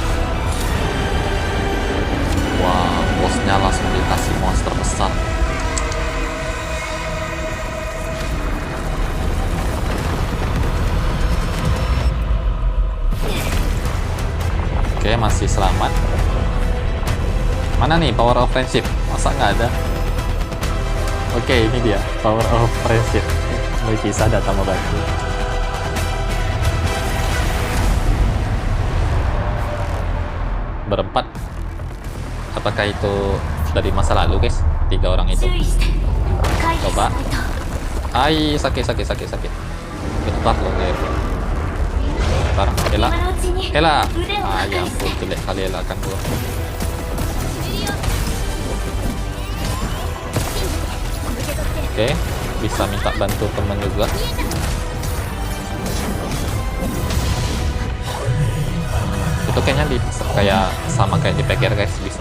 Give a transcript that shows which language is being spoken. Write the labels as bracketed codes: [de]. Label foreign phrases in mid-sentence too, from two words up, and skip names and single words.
[id] Wah, bosnya langsung dikasih monster besar. Oke, masih selamat. Mana nih [en] power of friendship? [id] Masa nggak ada? Oke, ini dia [en] power of friendship. [id] Bisa datang membantu. Berempat. Apakah itu dari masa lalu guys? 3 orang itu. [ja] 注意して回避し [id] Coba. [ja] ないと [id] Sakit. Bentar loh guys. Bentar, Ella. [ja] 今のうちに [id] Ella. [ja] 腕を Ah 破 ya 壊して [id] ampun, jelek kali Ella kan gua. Oke, bisa minta bantu teman juga. Itu kayaknya kayak sama kayak di PKR guys, bisa.